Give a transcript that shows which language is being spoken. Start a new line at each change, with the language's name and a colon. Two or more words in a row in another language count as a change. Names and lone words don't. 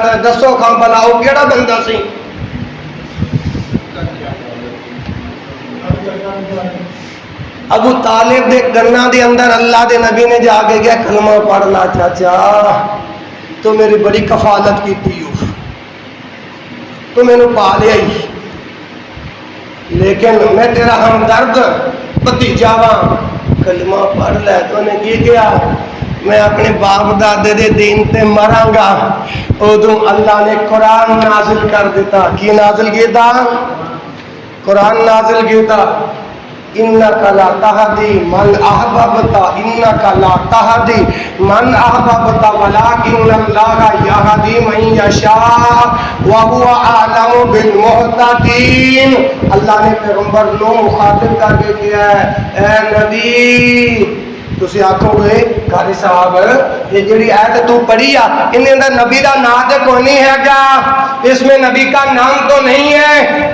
Punjabi: دسو کھان بلا وہ کیڑا بندہ سی؟ ابو طالب دے گنا دے اندر اللہ دے نبی نے جا کے کیا کلمہ پڑھ لا چاچا تو میری بڑی کفالت کی تھی, تو میں نے پا لیا ہی، لیکن میں تیرا ہمدرد بھتیجا وا، کلمہ پڑھ لے تو نے کی کیا، میں اپنے باپ دادے دے دین تے مراں گا۔ ادوں اللہ نے قرآن نازل کر دیتا۔ کی نازل کیتا؟ قرآن نازل کیتا۔
Arabic: انکا لا تہدی من احببت، انکا لا تہدی من احببت ولکن اللہ یہدی من یشاء وہو اعلم بالمہتدین۔
Punjabi: اللہ نے پیغمبر نو مخاطب کر کے کیا ہے، اے نبی تسی آکھو گے قاری صاحب یہ جڑی آیت تو پڑھی آ انہیں اندر نبی دا نام تے کوئی نہیں ہے گا،
Urdu: اس میں نبی کا نام تو نہیں ہے۔